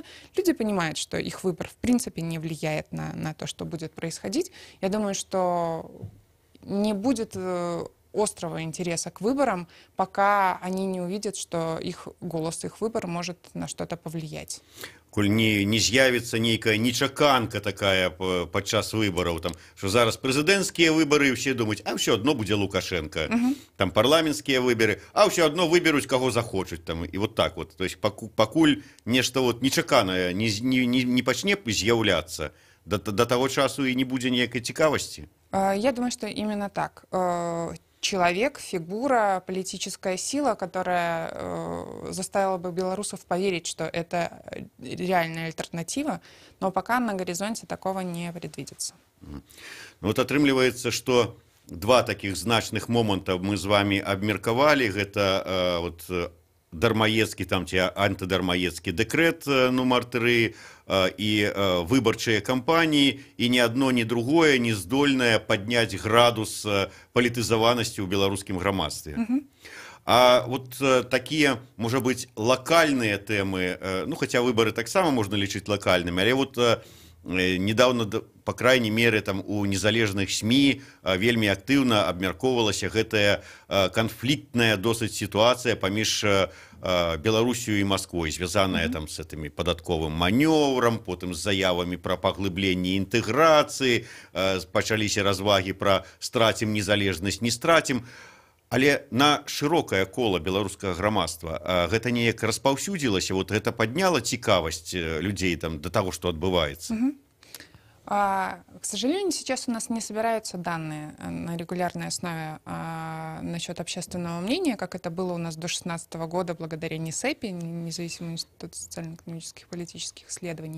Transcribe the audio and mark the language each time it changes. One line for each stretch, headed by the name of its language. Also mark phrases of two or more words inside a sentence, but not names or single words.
Russian: Люди понимают, что их выбор в принципе не влияет на то, что будет происходить. Я думаю, что не будет острого интереса к выборам, пока они не увидят, что их голос, их выбор может на что-то повлиять.
Belarusian: коль не з'явіцца нейкая нечаканка такая падчас выбараў, там, што зараз прэзідэнцкія выбары, ўсе думаюць, а ўсё адно будзе Лукашенко, там парламенцкія выборы, а ўсё адно выберуць каго захочуць, там, і вот так вот. То есть пакуль нешта вот нечаканае не пачне з'яўляцца, до таго часу і не будзе ніякай цікавасці.
Russian: Я думаю, что именно так. Человек, фигура, политическая сила, которая заставила бы белорусов поверить, что это реальная альтернатива, но пока на горизонте такого не предвидится.
Belarusian: Вот атрымліваецца, что два таких значных момента мы з вами абмеркавалі. Гэта вот дармаецкі там ці антыдармаецкі дэкрэт нумар 3 і выбарчыя кампаніі, і ні адно, ні другое не здольнае падняць градус палітызаванасці ў беларускім грамадстве. А вот такія, можа быць, лакальныя тэмы, ну, хаця выбары таксама можна лічыць лакальнымі, але вот
Russian: недавно, по крайней мере,
Belarusian: там у незалежных СМИ вельмі актыўна абмяркоўвалася гэтая канфліктная досыць сітуацыя паміж Беларусью
Russian: и Москвой, связанная там с этими податковым маневром, потом с заявами про поглыбление интеграции,
Belarusian: пачаліся разваги про стратим незалежность, не стратим. Але на шырокае кола беларускага грамадства гэта неяк распаўсюдзілася, вот гэта падняла цікавасць людзей там
Russian: до того, что отбывается. К сожалению, сейчас у нас не собираются данные на регулярной основе насчет общественного мнения, как это было у нас до 2016 года благодаря НИСЭПи, Независимому институту социально-экономических и политических исследований.